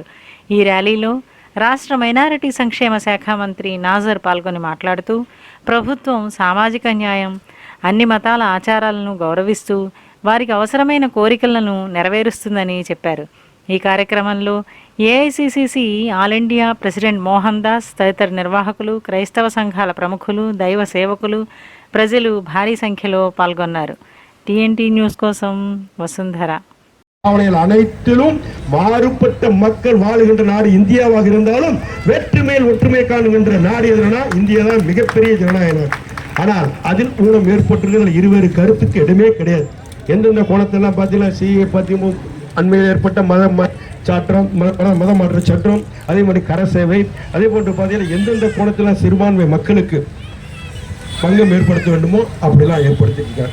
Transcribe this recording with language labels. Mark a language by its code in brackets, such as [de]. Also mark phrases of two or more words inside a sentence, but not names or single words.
[te] ఈ ర్యాలీలో రాష్ట్ర మైనారిటీ సంక్షేమ శాఖ మంత్రి నాజర్ పాల్గొని మాట్లాడుతూ ప్రభుత్వం సామాజిక న్యాయం, అన్ని మతాల ఆచారాలను గౌరవిస్తూ వారికి అవసరమైన కోరికలను నెరవేరుస్తుందని చెప్పారు. ఈ కార్యక్రమంలో ఏఐసిసిసి [en] All India President [te] మోహన్ దాస్ తదితర నిర్వాహకులు, క్రైస్తవ సంఘాల ప్రముఖులు, దైవ సేవకులు, ప్రజలు భారీ సంఖ్యలో పాల్గొన్నారు. TNT న్యూస్ కోసం వసుంధర. [ta] அனைத்திலும் மாறுபட்ட மக்கள் வாழுகின்ற நாடு இந்தியாவாக இருந்தாலும் வெற்றி மேல் ஒற்றுமை காணுகின்ற நாடு எதுனா இந்தியா தான் மிகப்பெரிய ஜனநாயக நாடு. ஆனால் அதில் ஊனம் ஏற்பட்டிருக்கிற இருவேறு கருத்துக்கு இடமே கிடையாது. எந்தெந்த கோணத்தெல்லாம் பார்த்தீங்கன்னா சிஏ பத்தி அண்மையில் ஏற்பட்ட மத மாற்ற சட்டம், அதே மாதிரி கர சேவை, அதே போன்று பார்த்தீங்கன்னா எந்தெந்த கோணத்தெல்லாம் சிறுபான்மை மக்களுக்கு பங்கம் ஏற்படுத்த வேண்டுமோ அப்படிலாம் ஏற்படுத்தியிருக்காங்க.